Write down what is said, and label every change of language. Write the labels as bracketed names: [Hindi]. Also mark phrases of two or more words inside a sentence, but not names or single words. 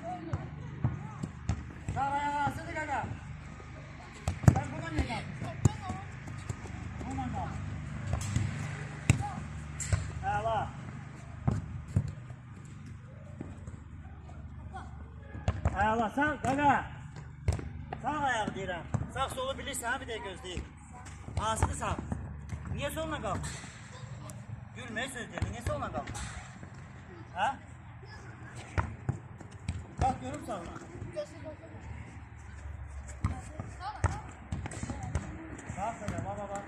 [Turkish] Sağ ayağa asılı gaga. Sen buna ne yaptın? Buna ne yaptın? Ayağla. [Azerbaijani] Ayağla sağ gaga. Sağ ayak deyirəm. Sağ solu bilirsən bir də gözləyir. Hansıdır sağ? Niyə soluna qalx? Gülmək söz deyir. Niyə soluna qalx? Hə? Qalx görüm sağına. Qalx belə baba.